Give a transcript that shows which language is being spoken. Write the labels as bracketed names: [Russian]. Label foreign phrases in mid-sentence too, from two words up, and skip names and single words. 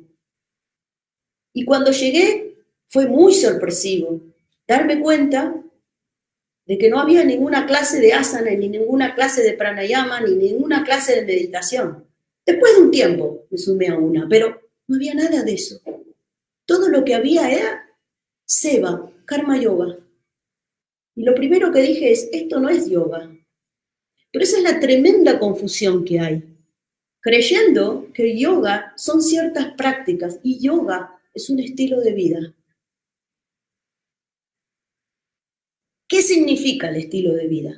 [Spanish] Y cuando llegué fue muy sorpresivo darme cuenta de que no había ninguna clase de asana, ni ninguna clase de pranayama, ni ninguna clase de meditación. Después de un tiempo me sumé a una, pero no había nada de eso. Todo lo que había era seva, karma yoga. Y lo primero que dije es, esto no es yoga. Pero esa es la tremenda confusión que hay. Creyendo que yoga son ciertas prácticas y yoga es un estilo de vida. ¿Qué significa el estilo de vida?